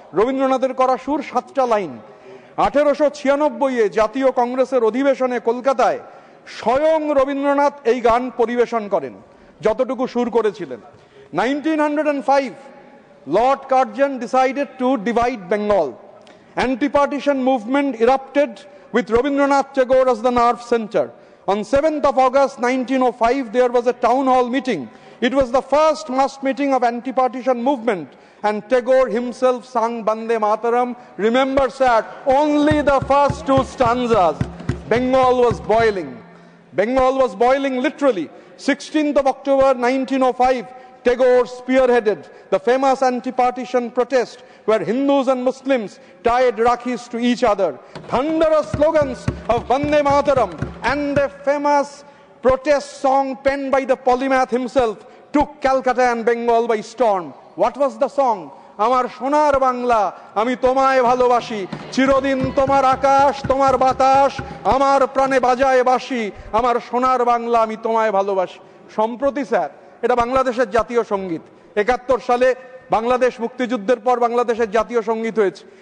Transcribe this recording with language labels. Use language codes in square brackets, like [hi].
[bn] রবীন্দ্রনাথের করা সুর 7টা লাইন। 1896-এ জাতীয় কংগ্রেসের অধিবেশনে কলকাতায় স্বয়ং রবীন্দ্রনাথ এই গান পরিবেশন করেন, যতটুকু সুর করেছিলেন। [en] 1905 Lord Curzon decided to divide Bengal. Anti-partition movement erupted with Rabindranath Tagore as the nerve center. On 7th of August 1905, there was a town hall meeting. It was the first mass meeting of anti-partition movement, and Tagore himself sang Bande Mataram. Remember, sir, only the first 2 stanzas. Bengal was boiling. Bengal was boiling literally. 16th of October 1905, Tagore spearheaded the famous anti-partition protest where Hindus and Muslims tied Rakhis to each other. Thunderous slogans of Bande Mataram and a famous protest song penned by the polymath himself took Calcutta and Bengal by storm. What was the song? [bn] আমার সোনার বাংলা আমি তোমায় ভালোবাসি, চিরদিন তোমার আকাশ তোমার বাতাস আমার প্রাণে বাজায় বাঁশি, আমার সোনার বাংলা আমি তোমায় ভালোবাসি। সম্প্রতি স্যার এটা বাংলাদেশের জাতীয় সঙ্গীত। 71 সালে বাংলাদেশ মুক্তিযুদ্ধের পর বাংলাদেশের জাতীয় সঙ্গীত হয়েছে।